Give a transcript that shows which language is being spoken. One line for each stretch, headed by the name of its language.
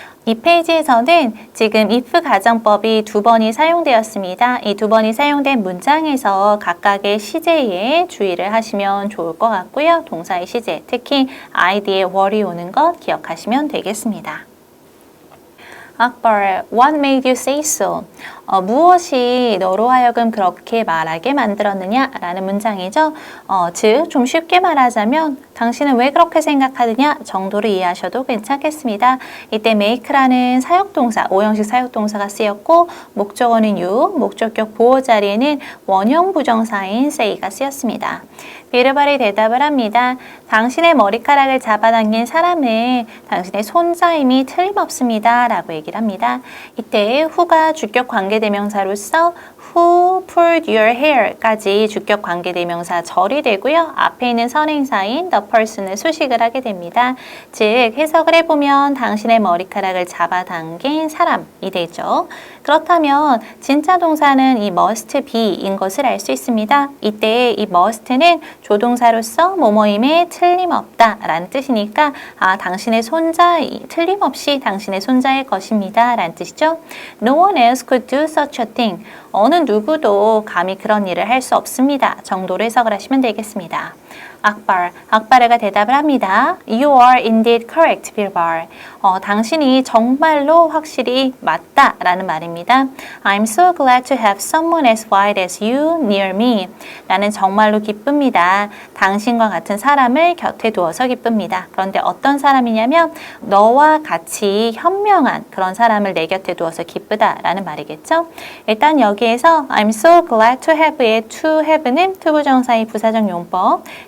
Korean: 이 페이지에서는 지금 if 가정법이 두 번이 사용되었습니다. 이 두 번이 사용된 문장에서 각각의 시제에 주의를 하시면 좋을 것 같고요. 동사의 시제, 특히 id에 were이 오는 것 기억하시면 되겠습니다.
English: 악발, what made you say so?
Korean: 무엇이 너로 하여금 그렇게 말하게 만들었느냐? 라는 문장이죠. 즉, 좀 쉽게 말하자면 당신은 왜 그렇게 생각하느냐? 정도로 이해하셔도 괜찮겠습니다. 이때 make라는 사역동사, 오형식 사역동사가 쓰였고 목적어는 you, 목적격 보호 자리에는 원형 부정사인 say가 쓰였습니다. 비르발이 대답을 합니다. 당신의 머리카락을 잡아당긴 사람은 당신의 손자임이 틀림없습니다. 라고 얘기를 합니다. 이때 who가 주격 관계대명사로서
English: who pulled your hair
Korean: 까지 주격 관계대명사 절이 되고요. 앞에 있는 선행사인 the person을 수식을 하게 됩니다. 즉 해석을 해보면 당신의 머리카락을 잡아당긴 사람이 되죠. 그렇다면 진짜 동사는 이 must be인 것을 알 수 있습니다. 이때 이 must는 조동사로서 뭐뭐임에 틀림없다 라는 뜻이니까 당신의 손자, 틀림없이 당신의 손자일 것입니다 라는 뜻이죠.
English: No one else could do such a thing.
Korean: 어느 누구도 감히 그런 일을 할 수 없습니다. 정도로 해석을 하시면 되겠습니다. 악바르가 대답을 합니다.
English: You are indeed correct, 빌발.
Korean: 당신이 정말로 확실히 맞다 라는 말입니다.
English: I'm so glad to have someone as white as you near me.
Korean: 나는 정말로 기쁩니다. 당신과 같은 사람을 곁에 두어서 기쁩니다. 그런데 어떤 사람이냐면 너와 같이 현명한 그런 사람을 내 곁에 두어서 기쁘다 라는 말이겠죠. 일단 여기에서
English: I'm so glad to have
Korean: 의 to have는 투부정사의 부사적 용법,